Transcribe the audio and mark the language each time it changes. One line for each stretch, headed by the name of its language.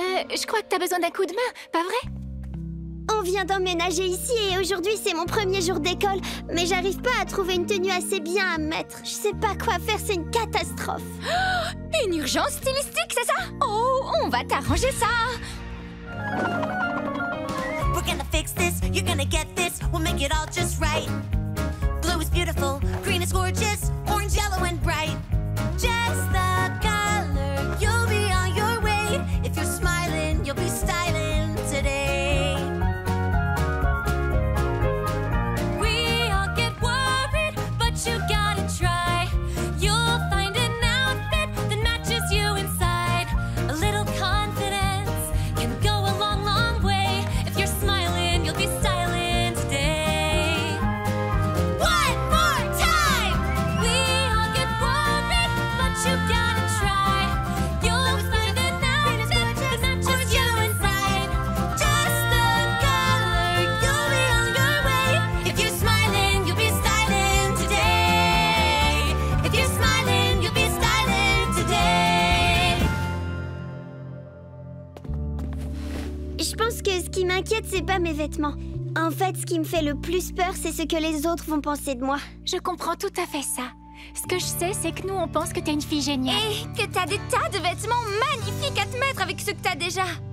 French: Je crois que t'as besoin d'un coup de main, pas vrai? On vient d'emménager ici et aujourd'hui c'est mon premier jour d'école. Mais j'arrive pas à trouver une tenue assez bien à mettre. Je sais pas quoi faire, c'est une catastrophe. Une urgence stylistique, c'est ça? Oh, on va t'arranger ça.
English: We're gonna fix this, you're gonna get this, we'll make it all just right. Blue is beautiful, green is gorgeous, orange, yellow, and bright. Just the color, you'll be on your way. If you're smiling, you'll be styling today. We all get worried, but you gotta try. You'll find an outfit that matches you inside. A little confidence can go a long, long way. If you're smiling, you'll be styling today. One more time! We all get worried, but you gotta try. You'll find an outfit that matches you inside. Just the color, you'll be on your way. If you're smiling, you'll be styling today. If you're smiling, you'll be styling today.
French: Je pense que ce qui m'inquiète, c'est pas mes vêtements. En fait, ce qui me fait le plus peur, c'est ce que les autres vont penser de moi. Je comprends tout à fait ça. Ce que je sais, c'est que nous, on pense que t'es une fille géniale. Et que t'as des tas de vêtements magnifiques à te mettre avec ceux que t'as déjà.